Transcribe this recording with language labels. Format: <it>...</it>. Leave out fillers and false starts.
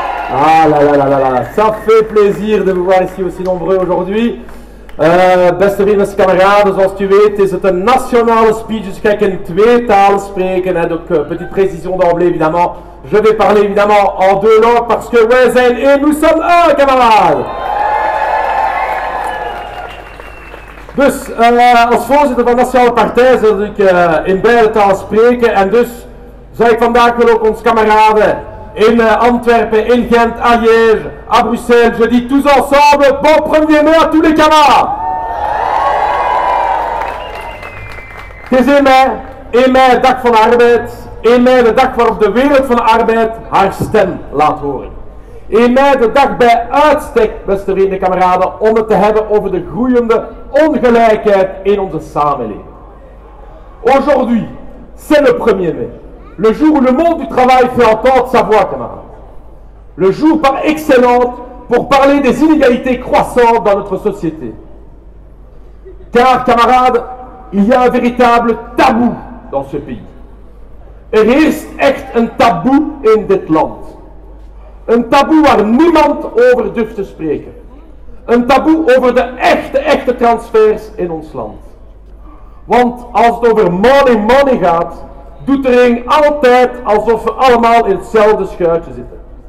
<fr>Ah là là là là là, ça fait plaisir de vous voir ici aussi nombreux aujourd'hui.</fr> <nl>Beste vrienden, beste kameraden, zoals u weet is het een nationale speech, dus ik ga in 2 talen spreken.</nl> <fr>En donc, petite précision d'emblée évidemment, je vais parler évidemment en 2 langues parce que</fr> <nl>wij zijn één,</nl> <fr>nous sommes un, camarades.</fr> <nl>Dus als voorzitter van de Nationale Partij zal ik in beide talen spreken en dus zou ik vandaag wel ook ons kameraden in Antwerpen, in Gent,</nl> <fr>à Liège, à Bruxelles, je dis tous ensemble, bon 1er mai à tous les camarades.</fr> <nl>Het is 1 mei, dag van de arbeid, 1 mei de dag waarop de wereld van de arbeid haar stem laat horen. 1 mei de dag bij uitstek, beste vrienden, kameraden, om het te hebben over de groeiende ongelijkheid in onze samenleving.</nl> <fr>Aujourd'hui, c'est le 1er mai. Le jour où le monde du travail fait entendre sa voix, camarades. Le jour par excellence pour parler des inégalités croissantes dans notre société. Car, camarades, il y a un véritable tabou dans ce pays.</fr> <nl>Heerst echt een taboe in dit land. Een taboe waar niemand over durft te spreken. Een taboe over de echte transfers in ons land. Want als het over money gaat, doet er een altijd alsof we allemaal in hetzelfde schuitje zitten.</nl>